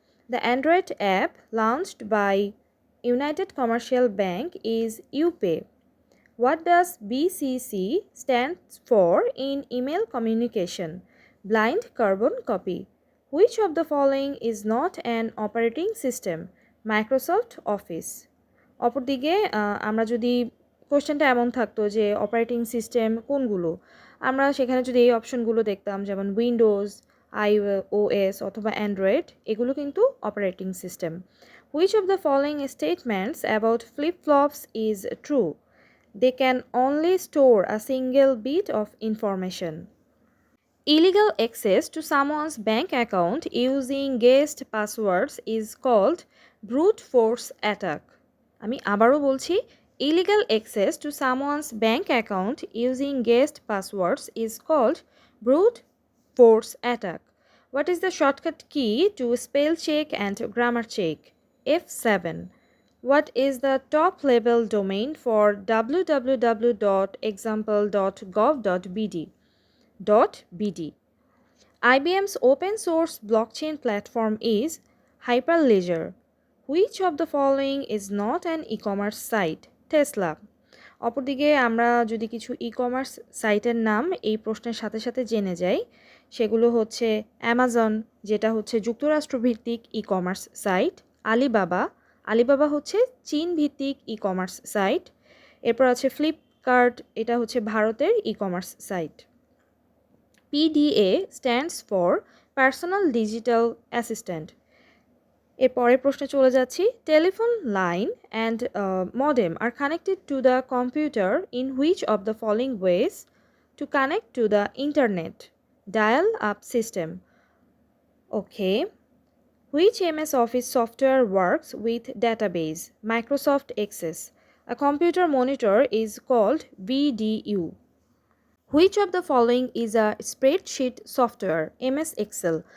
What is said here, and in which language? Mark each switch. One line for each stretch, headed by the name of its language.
English: The Android app launched by United Commercial Bank is UPay. What does BCC stands for in email communication? Blind carbon copy. Which of the following is not an operating system? Microsoft Office.
Bangla: অপরদিকে আমরা যদি কোশ্চেনটা এমন থাকতো যে operating system কোনগুলো, আমরা সেখানে যদি এই অপশনগুলো দেখতাম যেমন উইন্ডোজ, iOS অথবা অ্যান্ড্রয়েড, এগুলো কিন্তু operating system.
English: Which of the following statements about flip-flops is true? They can only store a single bit of information. Illegal access to someone's bank account using guessed passwords is called brute force attack.
Bangla: আমি আবারও বলছি,
English: illegal access to someone's bank account using guessed passwords is called brute force attack. What is the shortcut key to spell check and grammar check? F7. What is the top level domain for www.example.gov.bd? .bd. IBM's open source blockchain platform is Hyperledger. Which of the following is not an e-commerce site? Tesla.
Bangla: অপরদিকে আমরা যদি কিছু e-commerce সাইটের নাম এই প্রশ্নের সাথে সাথে জেনে যাই, সেগুলো হচ্ছে অ্যামাজন, যেটা হচ্ছে যুক্তরাষ্ট্রভিত্তিক ই-কমার্স সাইট, আলিবাবা হচ্ছে চীন ভিত্তিক ই-কমার্স সাইট, এরপর আছে ফ্লিপকার্ট, এটা হচ্ছে ভারতের e-commerce site.
English: PDA stands for Personal Digital Assistant. এর পরের প্রশ্নে চলে যাচ্ছি। Telephone line and modem are connected to the computer in which of the following ways to connect to the internet? Dial up system. Okay. Which MS Office software works with database? Microsoft Access. A computer monitor is called VDU. Which of the following is a spreadsheet software? MS Excel.